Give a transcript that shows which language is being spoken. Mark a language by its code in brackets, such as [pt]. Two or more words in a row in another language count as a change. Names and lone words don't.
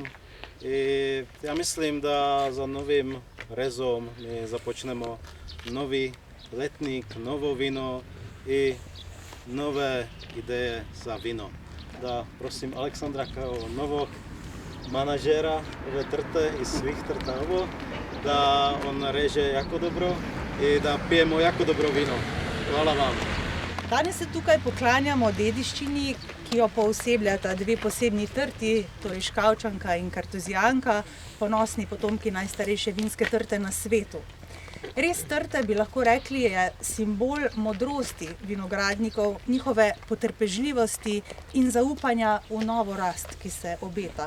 [hr] I ja mislim da za novim rezom mi započnemo novi letnik, novo vino i nove ideje za vino. Da prosim Aleksandra kao novog manažera ove trte i svih trta ovo, da on reže jako dobro i da pijemo jako dobro vino. Hvala vam. [sl] Danes se tukaj poklanjamo dediščini, ki jo poosebljata dve posebni trti, torej Škavčanka in Kartuzijanka, ponosni potomki najstarejše vinske trte na svetu. Res trte, bi lahko rekli, je simbol modrosti vinogradnikov, njihove potrpežljivosti in zaupanja v novo rast, ki se obeta.